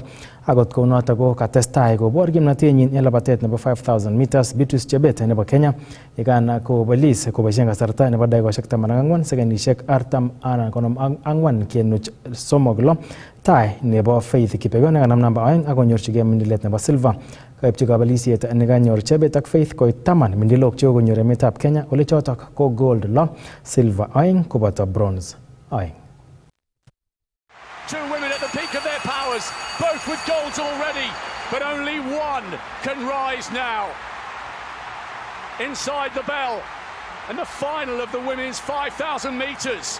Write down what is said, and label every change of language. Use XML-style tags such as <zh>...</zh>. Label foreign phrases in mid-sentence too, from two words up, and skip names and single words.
<kln>Akot kounotok ko katestai kobor kimnotenyin en labatet nebo 5,000 meters Beatrice Chebet nebo Kenya yekan kobelis koboisien kasarta nebo dakikoshek 14 sekendishek 44.36 tai nebo Faith Kipyegon nekanam namba 2 akonyorchigei mindilet nebo silver. Kaipchi kabelisiet nekanyor Chebet ak Faith koit 10 mindilok chekokonyor emetab Kenya ole chotok ko gold 6, silver 2 koboto bronze 2.</kln> <en>Two women at the peak of their powers, both with golds already, but only one can rise now. Inside the bell, and the final of the women's 5,000 metres.</en>